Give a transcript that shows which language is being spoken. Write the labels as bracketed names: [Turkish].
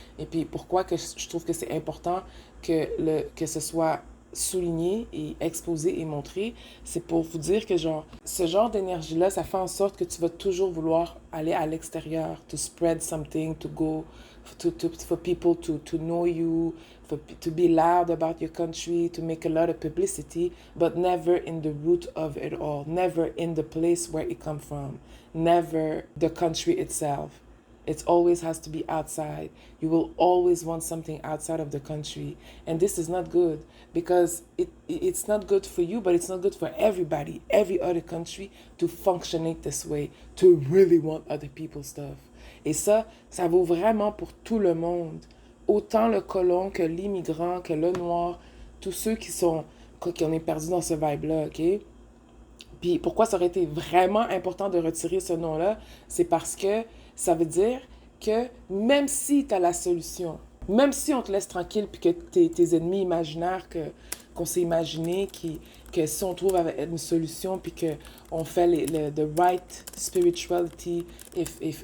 [French] Et puis, pourquoi que je trouve que c'est important que ce soit souligné et exposé et montré, c'est pour vous dire que genre ce genre d'énergie là, ça fait en sorte que tu vas toujours vouloir aller à l'extérieur, [English] to spread something, to go for people to know you, to be loud about your country, to make a lot of publicity, but never in the root of it all, never in the place where it come from, never the country itself. It always has to be outside. You will always want something outside of the country. And this is not good because it's not good for you, but it's not good for everybody, every other country to functionate this way, to really want other people's stuff. [French] Et ça vaut vraiment pour tout le monde. Autant le colon que l'immigrant, que le noir, tous ceux qui ont est perdus dans ce vibe-là, OK? Puis pourquoi ça aurait été vraiment important de retirer ce nom-là, c'est parce que ça veut dire que même si tu as la solution, même si on te laisse tranquille, puis que tes ennemis imaginaires qu'on s'est imaginé, que si on trouve une solution, puis qu'on fait [English] the right spirituality, if